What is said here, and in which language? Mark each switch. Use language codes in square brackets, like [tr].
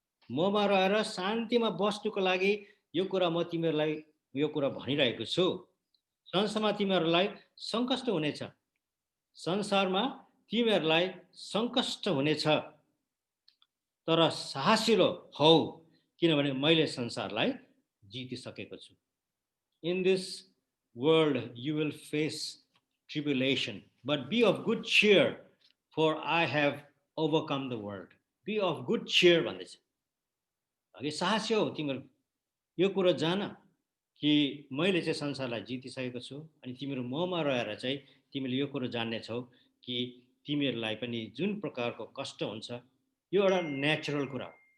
[ne] ममा रहेर शान्तिमा बस्नुको लागि यो कुरा म तिमीहरूलाई यो कुरा भनिरहेको छु। संसारमा तिमीहरूलाई सङ्कष्ट हुनेछ, संसारमा तिमीहरूलाई सङ्कष्ट हुनेछ, तर साहसिलो हौ किनभने मैले संसारलाई जितिसकेको छु। [en] In this world you will face tribulation, but be of good cheer for I have overcome the world. Be of good cheer [ne] भन्दैछ। अघि साहसी हौ तिमीहरू, यो कुरो जान कि मैले चाहिँ संसारलाई जितिसकेको छु। अनि तिमीहरू ममा रहेर चाहिँ तिमीले यो कुरो जान्नेछौ कि तिमीहरूलाई पनि जुन प्रकारको कष्ट हुन्छ, यो एउटा नेचुरल कुरा हो।